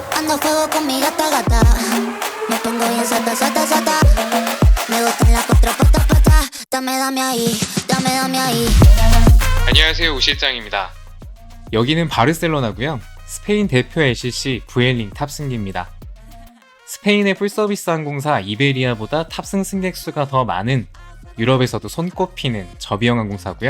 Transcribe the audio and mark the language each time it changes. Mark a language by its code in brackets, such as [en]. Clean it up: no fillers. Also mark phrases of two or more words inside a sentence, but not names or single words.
[es] Prendo fuego con mi gata gata. Me pongo bien sata sata sata. Me gustan las cuatro patas patas. Dame ahí, dame ahí. [ko] 안녕하세요, 우실장입니다. 여기는 바르셀로나고요. 스페인 대표 LCC 부엘링 탑승기입니다. 스페인의 풀서비스 항공사 이베리아보다 탑승 승객 수가 더 많은 유럽에서도 손꼽히는 저비용 항공사고요.